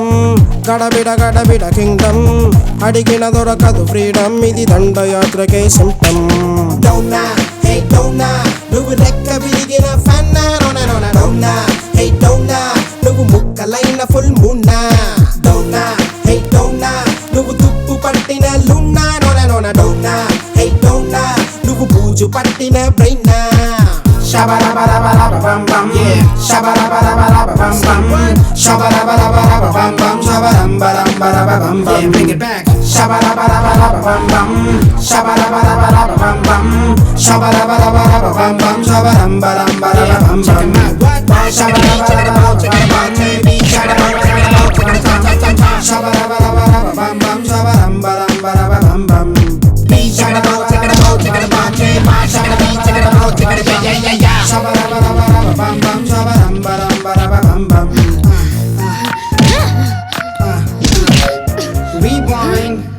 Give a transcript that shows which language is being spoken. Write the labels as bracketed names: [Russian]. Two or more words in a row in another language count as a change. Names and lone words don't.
[Telugu] గడబిడ కింగ్డమ్ అడిగిన దొరకదు ఫ్రీడమ్ ఇది దండయాత్రకే సిమ్టమ్ డౌనా హే డౌనా నువ్వు రెక్క విరిగిన ఫన్నా డౌనా హే డౌనా నువ్వు ముక్కలైన [English] full moon [Telugu] డౌనా హే డౌనా నువ్వు తుప్పు పట్టిన లున్నా డౌనా హే డౌనా నువ్వు బూజు పట్టిన బ్రెయినా Shabba-dabba-dabba-dabba-bum bum, yeah. Shabba-dabba-dabba-dabba-bum bum, shabba-dabba-dabba-dabba-bum bum, shabba-dum-ba-dum-ba-dabba-bum bum. [English] Yeah, bring it back. Shabba-dabba-dabba-dabba-bum bum, shabba-dabba-dabba-dabba-bum bum, shabba-dabba-dabba-dabba-bum bum, shabba-dum-ba-dum-ba-dabba-bum bum. Check him out. What? Shabba-dabba-dabba-dabba-bum, baby. Shabba-dabba-dabba-dabba-bum bum, shabba-dum-ba-dum-ba-dabba-bum bum. Rewind.